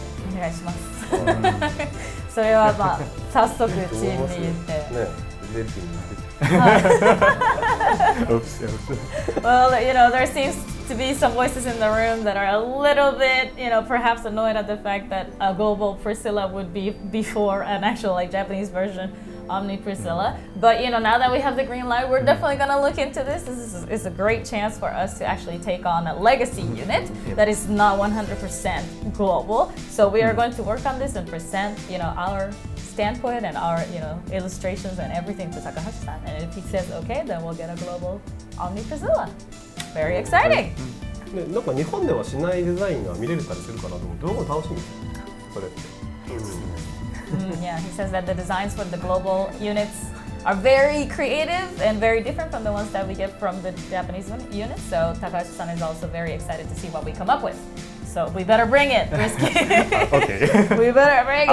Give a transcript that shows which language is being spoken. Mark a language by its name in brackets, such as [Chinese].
[Japanese] お願いします。それはまあ早速チームに言って。出る気になってきた。 [English] Oops. Well, there seems to be some voices in the room that are a little bit, perhaps annoyed at the fact that a global Priscilla would be before an actual Japanese version, Omni Priscilla. But now that we have the green light, we're definitely going to look into this. This is a great chance for us to actually take on a legacy unit that is not 100% global. So we are going to work on this and present, our standpoint and our, illustrations and everything to Takahashi-san. And if he says okay, then we'll get a global Omni Priscilla. Very exciting. [Japanese] なんか日本ではしないデザインが見れたりするかなと思って、どうも楽しみです。それって。 [English] Yeah, he says that the designs for the global units are very creative and very different from the ones that we get from the Japanese units. So Takahashi-san is also very excited to see what we come up with. So we better bring it, Risky. Okay. We better bring it.